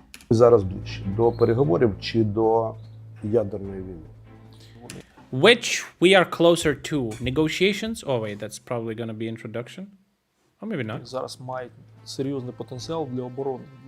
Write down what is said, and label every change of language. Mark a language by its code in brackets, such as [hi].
[uk] Зараз ближче до переговорів чи до ядерної війни? [en] Which we are closer to? Negotiations? Oh wait, that's probably gonna be introduction. Or maybe not. [uk] Зараз мають серйозний потенціал для оборони.